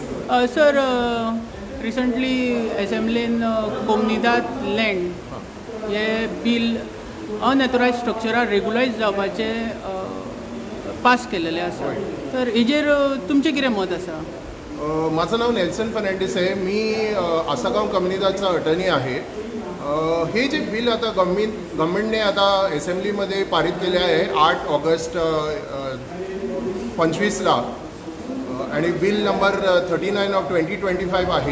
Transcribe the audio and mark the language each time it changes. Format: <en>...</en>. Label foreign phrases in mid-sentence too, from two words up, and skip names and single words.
<en>Sir recently</en> <kok>असेंब्लीन कोमनिदाद लँड हे बिल</kok> <en>unauthorised structures</en> <kok>रेगुलायज जावपाचे पास केलेले आसा. तर हेजेर तुमचें कितें मत आसा?</kok> <mr>माझं नाव नेल्सन फर्नांडीस आहे. मी आसागाव कम्युनिदाचा अटर्नी आहे. हे जे बिल आता गव्हर्नमेंटने आता असेंब्लीमध्ये पारित केले आहे 8 ऑगस्ट 25ला आणि बिल नंबर 39 ऑफ 2025 आहे.</mr>